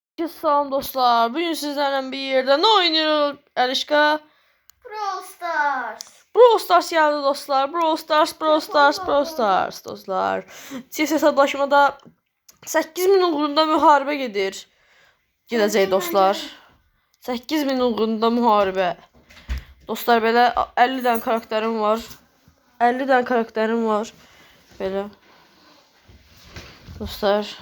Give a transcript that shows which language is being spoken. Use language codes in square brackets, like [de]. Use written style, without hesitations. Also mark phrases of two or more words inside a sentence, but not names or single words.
[az] Salam dostlar. [tr] Bugün sizlerle bir yerde ne oynuyoruz? Erişka. Brawl Stars. Brawl Stars geldi dostlar. [az] Brawl Stars dostlar. Çift hesaplaşmada 8000 uğrunda müharibə gedir. Gedəcək dostlar. 8000 uğrunda müharibə. Dostlar belə 50 dənə karakterim var. 50 dənə karakterim var. Belə. Dostlar.